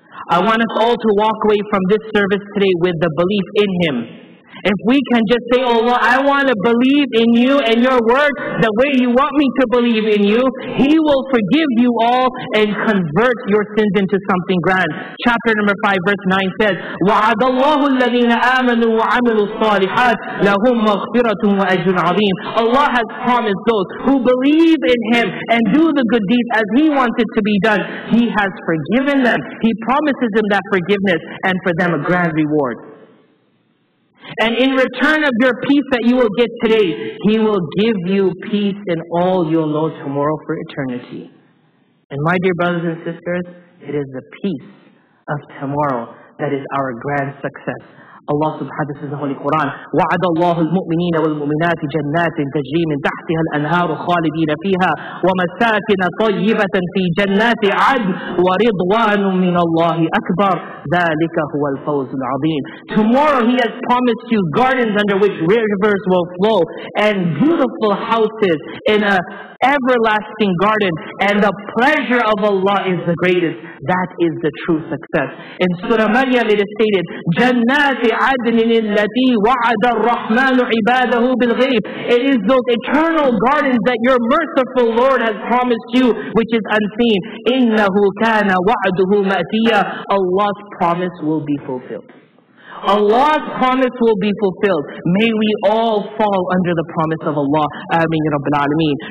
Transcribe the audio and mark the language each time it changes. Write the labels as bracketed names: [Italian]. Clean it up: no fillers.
[English] I want us all to walk away from this service today with the belief in Him. If we can just say, oh Allah, I want to believe in you and your word the way you want me to believe in you, He will forgive you all and convert your sins into something grand. Chapter number 5, verse 9 says, [Arabic] وَعَدَ اللَّهُ الَّذِينَ آمَنُوا وَعَمِلُوا الصَّالِحَاتِ لَهُمْ مَغْفِرَةٌ وَأَجْرٌ عَظِيمٌ. [English] Allah has promised those who believe in Him and do the good deeds as He wants it to be done. He has forgiven them. He promises them that forgiveness and for them a grand reward. And in return of your peace that you will get today, He will give you peace in all you'll know tomorrow for eternity. And my dear brothers and sisters, it is the peace of tomorrow that is our grand success. Allah subhanahu wa ta'ala says in the Holy Quran, [Arabic] وَعَدَ اللَّهُ الْمُؤْمِنِينَ وَالْمُؤْمِنَاتِ جَنَّاتٍ تَجْرِي مِنْ تَحْتِهَا الْأَنْهَارُ خَالِدِينَ فِيهَا وَمَسَاكِنَ طَيِّبَةً فِي جَنَّاتِ عَدْنٍ وَرِضْوَانٌ مِّنَ اللَّهِ أَكْبَرُ ذَلِكَ هُوَ الْفَوْزُ الْعَظِيمُ. [English] Tomorrow He has promised you gardens under which rivers will flow and beautiful houses in an everlasting garden, and the pleasure of Allah is the greatest. That is the true success. In Surah Maryam it is stated, [Arabic] جَنَّاتِ عَدْنٍ الَّتِي وَعَدَ الرَّحْمَنُ عِبَادَهُ بِالْغَيْبِ. [English] It is those eternal gardens that your merciful Lord has promised you, which is unseen. [Arabic] إِنَّهُ كَانَ وَعْدُهُ مَأْتِيًّا. [English] Allah's promise will be fulfilled. Allah's promise will be fulfilled. May we all fall under the promise of Allah. Ameen Ya Rabbil Alameen.